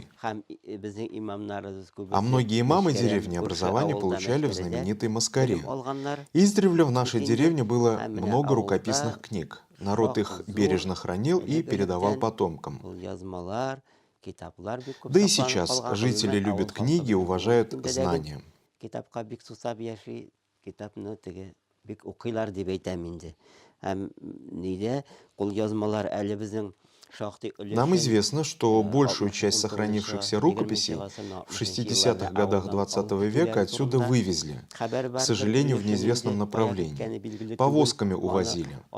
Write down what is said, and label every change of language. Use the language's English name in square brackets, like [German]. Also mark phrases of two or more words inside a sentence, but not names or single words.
[Russian] А многие имамы деревни образование получали в знаменитой Маскаре. Издревле в нашей деревне было много рукописных книг. Народ их бережно хранил и передавал потомкам. Да и сейчас жители любят книги и уважают знания. [Tatar] Бик укыйлар дип әйтәм инде. [Russian] Нам известно, что большую часть сохранившихся рукописей в 60-х годах 20 века отсюда вывезли, к сожалению, в неизвестном направлении. Повозками увозили.